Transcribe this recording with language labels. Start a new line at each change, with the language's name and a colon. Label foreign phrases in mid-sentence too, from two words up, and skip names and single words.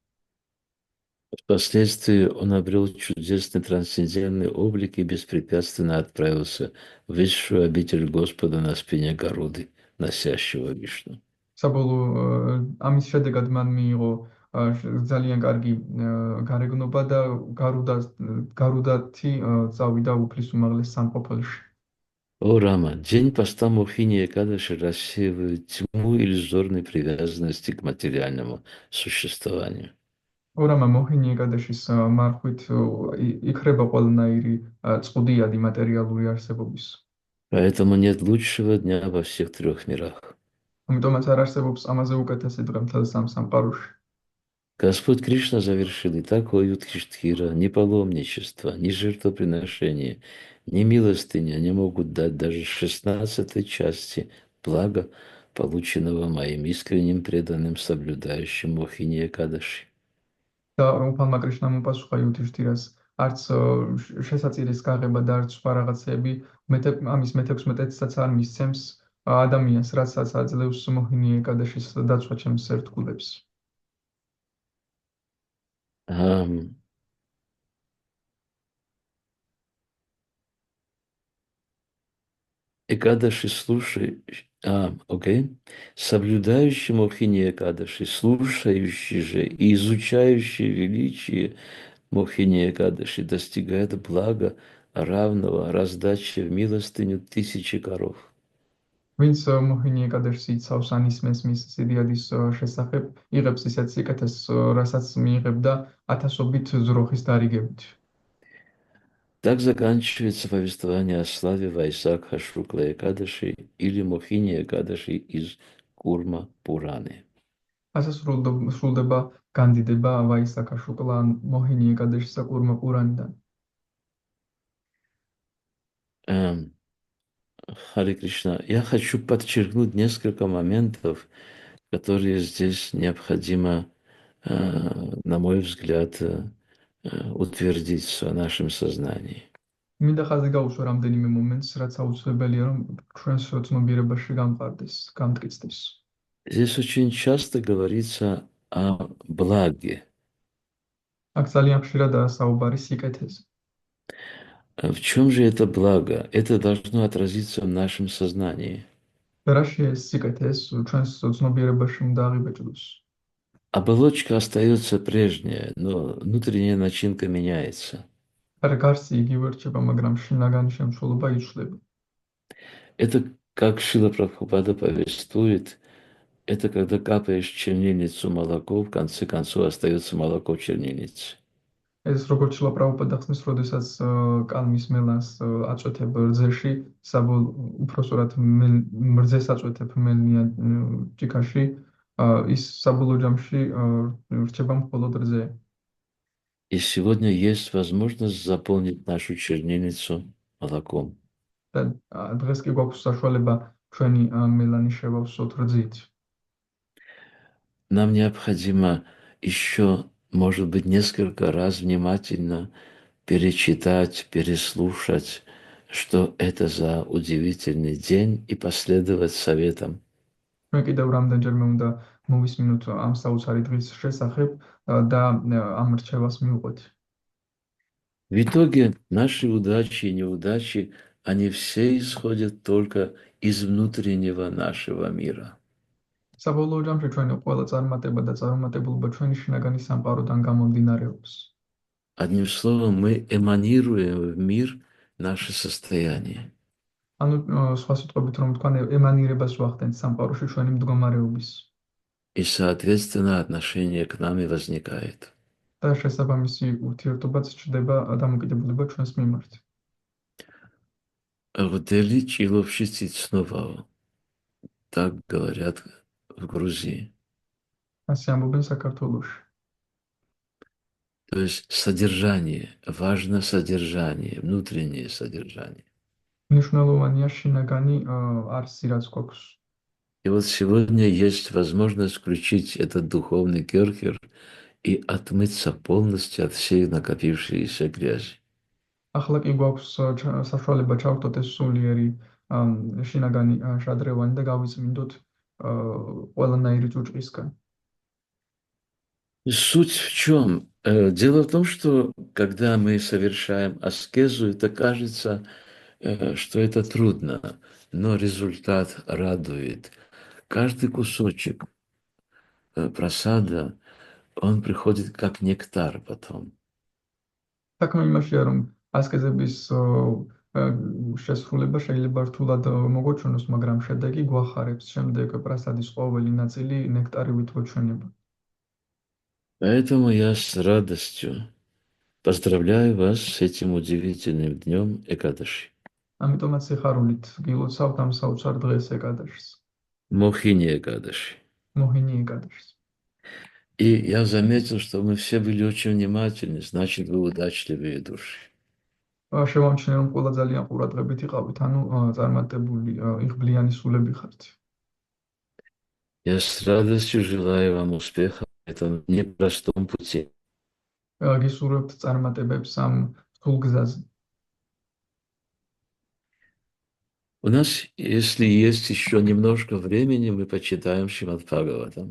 Russian: Впоследствии он обрел чудесный трансцендентный облик и беспрепятственно отправился в высшую обитель Господа на спине Гаруды, носящего Вишну.
Georgian: საბოლოო ამის შედეგად ман მიიღო ძალიან კარგი გარეგნობა და გარუდათი წავიდა უფლის უმაღლეს სამყოფელში.
Russian: О, Рама, день поста Мохини Экадаши рассеивает тьму иллюзорной привязанности к материальному существованию.
Georgian: ო რამა მოჰინი ეკადაშის მარხვით იქრება ყველანაირი წყუდიადი მატერიალური არსებობის.
Russian: Поэтому нет лучшего дня во всех трех мирах.
Georgian: ამიტომაც არ არსებობს ამაზე უკეთესი დღე მთელ სამ სამყაროში.
Russian: Господь Кришна завершил и такое Юдхиштхира, ни паломничество, ни жертвоприношение, ни милостыня не могут дать даже 16-й части блага, полученного моим искренним преданным соблюдающим Мохини Экадаши.
Georgian: და უფალმა კრიშნამ უპასუხა იუდჰიშთირას, არც შესაწირის გაღება და არც სხვა რაღაცეები ამის მე-16-საც არ მისცემს ადამიანს, რასაც აძლევს მოჰინი ეკადაშის დაცვა ჩემს ერთგულებს.
Russian: Экадаши, слушай, окей. Соблюдающий Мохини Экадаши, слушающий же и изучающий величие Мохини Экадаши достигает блага, равного раздаче в милостыню 1000 коров.
Georgian: ვინც მოჰინი ეკადაშს იცავს ან ისმენს მის სიდიადის შესახებ, იღებს ისეთ სიკეთეს, რასაც მიიღებდა ათასობით ძროხის დარიგებით.
Russian: Так заканчивается повествование о славе Вайсакха Шукла Экадаши или Мохини Экадаши из Курма Пураны.
Georgian: ასე სრულდება განდიდება ვაისაკა შუკლა ან მოჰინი ეკადაშისა კურმა პურანიდან.
Russian: Харе Кришна, я хочу подчеркнуть несколько моментов, которые здесь необходимо, на мой взгляд, утвердить в нашем сознании.
Georgian: მინდა ხაზი გაუსვა რამდენიმე მომენტს, რაც აუცილებელია, რომ ჩვენს ცნობიერებაში გამყარდეს, გამტკიცდეს.
Russian: Здесь очень часто говорится о благе.
Georgian: აქ ძალიან ხშირადაა საუბარი სიკეთეზე.
Russian: В чем же это благо? Это должно отразиться в нашем сознании.
Georgian: რაშია ეს სიკეთე? ეს ჩვენს ცნობიერებაში უნდა აღიბეჭდოს.
Russian: Оболочка остается прежняя, но внутренняя начинка меняется.
Georgian: არა გარსი იგივე რჩება, მაგრამ შინაგანი შემცველობა იცვლება.
Russian: Это, как Шрила Прабхупада повествует, это когда капаешь в чернильницу молоко, в конце концов остается молоко в чернильнице.
Georgian: ეს როგორც შილა პრაბჰუპადა ხსნის, როდესაც კალმის მელანს აწვეთებ რძეში, უпроსორად რძეს აწვეთებ მელნიან ჭიქაში, ის საბოლოო ჯამში რჩება მხოლოდ რძე.
Russian: И сегодня есть возможность заполнить нашу чернильницу молоком.
Georgian: და დღეს კი გვაქვს საშუალება ჩვენი მელანი შევავსოთ რძით.
Russian: Нам необходимо еще, может быть, несколько раз внимательно перечитать, переслушать, что это за удивительный день, и последовать советам.
Georgian: მე კიდევ რამდენჯერმე უნდა მოვისმინოთ ამ საოცარი დღის შესახებ და ამ რჩევას მივყვეთ.
Russian: В итоге наши удачи и неудачи, они все исходят только из внутреннего нашего мира.
Georgian: საბოლოო ჯამში ჩვენი ყველა წარმატება და წარუმატებლობა ჩვენი შინაგანი სამყაროდან გამომდინარეობს.
Russian: Одним словом, мы эманируем в мир наше состояние.
Georgian: ანუ სხვა სიტყვებით რომ ვთქვა, ემანირებას ვახდენთ სამყაროში ჩვენი მდგომარეობის.
Russian: И, соответственно, отношение к нам и возникает.
Georgian: და შესაბამისი ურთიერთობაც ჩნდება დამოკიდებულება ჩვენს მიმართ. Вдели чиловши цицновао.
Russian: Так говорят в Грузии.
Georgian: ასე ამბობენ საქართველოში.
Russian: То есть содержание, важно содержание, внутреннее содержание.
Georgian: მნიშვნელოვანია შინაგანი არსი, რაც გვაქვს.
Russian: И вот сегодня есть возможность включить этот духовный керхер и отмыться полностью от всей накопившейся грязи.
Georgian: ახლა კი გვაქვს საშუალება ჩავხტოთ ეს სულიერი შინაგანი შადრევანი და გავიწმინდოთ ყველანაირი ჭუჭყისგან.
Russian: Суть в чем? Дело в том, что когда мы совершаем аскезу, это кажется, что это трудно, но результат радует. Каждый кусочек просада, он приходит как нектар потом.
Georgian: საქმე იმაშია, რომ ასკეზების შესრულება შეიძლება რთულად მოგოჩვენოს, მაგრამ შედეგი გვახარებს. შემდეგ პრასადის ყოველი ნაწილი ნექტარივით გვეჩვენება.
Russian: Поэтому я с радостью поздравляю вас с этим удивительным днем Экадаши.
Georgian: ამიტომაც სიხარულით გილოცავთ ამ საოცარ დღეს ეკადაშს.
Russian: Мохини Экадаши.
Georgian: მოჰინი ეკადაშს.
Russian: И я заметил, что мы все были очень внимательны, значит, вы удачливые души.
Georgian: შევამჩნიე, რომ ყველა ძალიან ყურადღებით იყავით, ანუ წარმატებული, იღბლიანი სულები ხართ.
Russian: Я с радостью желаю вам успеха в этом непростом пути.
Georgian: გისურვებთ წარმატებებს ამ რთულ გზაზე.
Russian: У нас, если есть еще немножко времени, мы почитаем Шримад Бхагаватам.